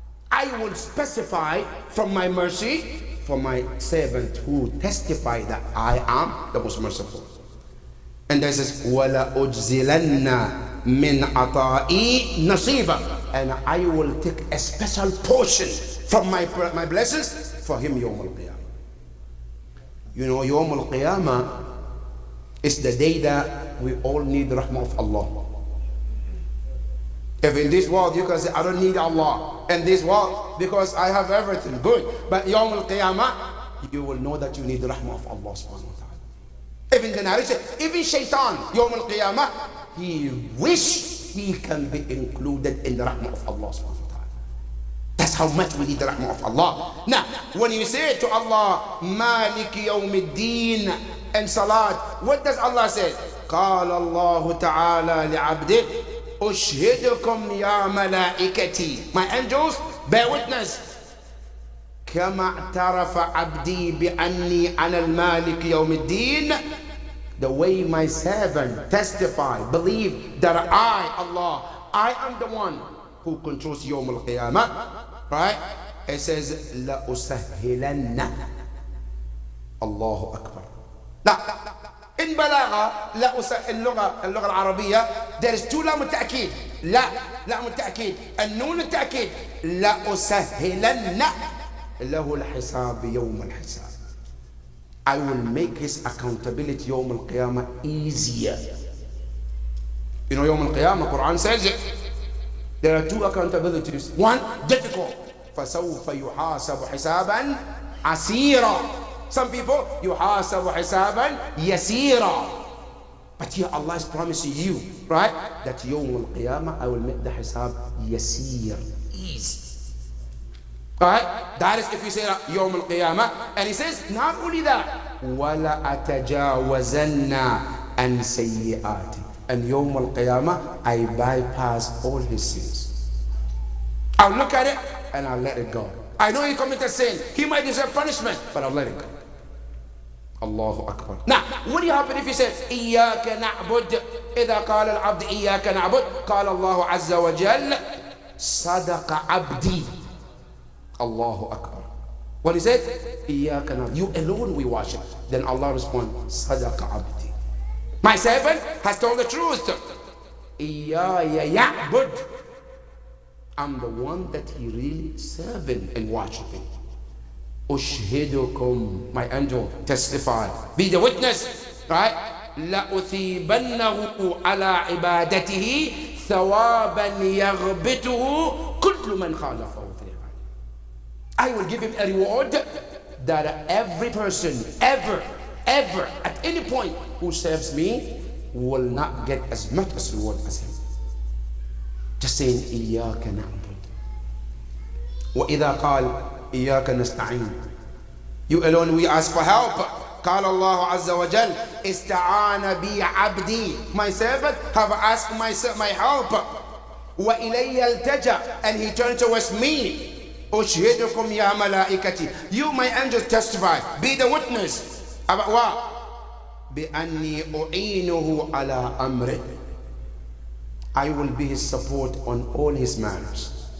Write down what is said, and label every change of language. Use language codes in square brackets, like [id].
[en] I will specify from my mercy for my servant who testify that I am the most merciful. And this is [ar] وَلَأُجْزِلَنَّ مِنْ عَطَائِي نَصِيبًا. [en] And I will take a special portion from my blessings for him Yawm al-Qiyamah. You know, Yawm al-Qiyamah is the day that we all need the rahmah of Allah. If in this world you can say, I don't need Allah, in this world because I have everything, good. But Yawm al-Qiyamah, you will know that you need the rahmah of Allah subhanahu wa ta'ala. Even the narration, even Shaitan, Yawm al-Qiyamah, he wish he can be included in the rahmah of Allah subhanahu wa ta'ala. That's how much we need the rahmah of Allah. Now, when you say to Allah, Malik Yawmiddin and Salat, what does Allah say? [ar] قال الله تعالى لعبده أشهدكم يا ملائكتي. [en] My angels, bear witness. [ar] كما اعترف عبدي بأني أنا المالك يوم الدين. [en] The way my servant testify, believe that I, Allah, I am the one who controls Yawm al-Qiyamah. Right? It says, [ar] لَأُسَهِّلَنَّ. [en] Allahu Akbar. Now, In balagha, [ar] اللغة العربية, [en] there is two [ar] لام التأكيد. لام التأكيد. النون التأكيد. لأسهلن له الحساب يوم الحساب. [en] I will make his accountability [ar] يوم القيامة [en] easier. You know, [ar] يوم القيامة, [en] Quran says it. There are two accountabilities. One, difficult. [ar] فسوف يحاسب حسابا عسيرا. [en] Some people, [ar] يحاسب حسابا يسيرا. [en] But here Allah is promising you, right? That [ar] يوم القيامة [en] I will make the [ar] حساب يسير, [en] easy. Right? That is if you say [ar] يوم القيامة. [en] And he says, not only that, [ar] ولا أتجاوزن عن سيئاتي. [en] And [ar] يوم القيامة [en] I bypass all his sins. I'll look at it and I'll let it go. I know he committed sin. He might deserve punishment, but I'll let it go. Allahu Akbar. Now, what do you happen if he says, [ar] إياك نعبد? إذا قال العبد إياك نعبد, قال الله عز وجل, صدق عبدي. Allahu Akbar. [en] When he said, [ar] إياك نعبد, [en] you alone we worship. Then Allah responds, [ar] صدق عبدي. [en] My servant has told the truth. [ar] إياي يعبد. [en] I'm the one that he really serving and worshiping. [ar] أشهدكم, [en] my angel, testify, be the witness, right? [ar] لأثيبنه على عبادته ثوابا يغبطه كل من خالفه في العالم. [en] I will give him a reward that every person ever at any point who serves me will not get as much as reward as him. Just saying [ar] إياك نعبد. وإذا قال إياك نستعين, [en] you alone we ask for help. [ar] قال الله عز وجل استعان بي عبدي, [en] my servant have asked my help. [ar] وإلي التجأ, [en] and he turned towards me. [ar] أشهدكم يا ملائكتي, [en] you my angels testify, be the witness. about what? [ar] بأني أعينه على أمره, [en] I will be his support on all his matters.